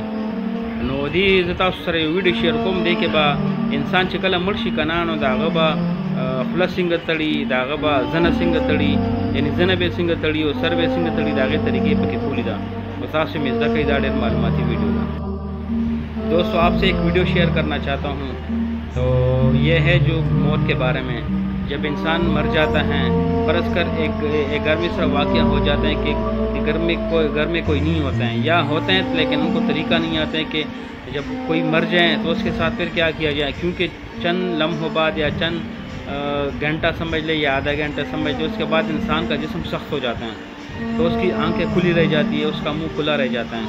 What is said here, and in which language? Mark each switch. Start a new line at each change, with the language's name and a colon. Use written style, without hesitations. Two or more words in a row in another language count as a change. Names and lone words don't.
Pashto: نو دې زه تاسو سره یو ویډیو شیر کوم، دی کې به انسان چې کله مړ شي که نه، نو د هغه به خوله څنګه تړي، د هغه به زنه څنګه تړي، یعنی زنه به څنګه تړي او سر به څنګه تړي، د هغې طریقې پکې ښولي ده. نو تاسو مې زده کړئ، دا ډېر معلوماتي ویډیو ده.
Urdu: دوستوں آپ سے ایک ویڈیو شیئر کرنا چاہتا ہوں، تو یہ ہے جو موت کے بارے میں. جب انسان مر جاتا ہے، فرض کر ایک گھر میں صرف واقعہ ہو جاتا ہے کہ گھر میں کوئی نہیں ہوتا ہے، یا ہوتے ہیں لیکن ان کو طریقہ نہیں آتا ہے کہ جب کوئی مر جائیں تو اس کے ساتھ پھر کیا کیا جائے، کیونکہ چند لمحوں بعد یا چند گھنٹہ سمجھ لے یا آدھا گھنٹہ سمجھ لے، اس کے بعد انسان کا جسم سخت ہو جاتا ہے، تو اس کی آنکھیں کھلی رہ جاتی ہے، اس کا منہ کھلا رہ جاتا ہے.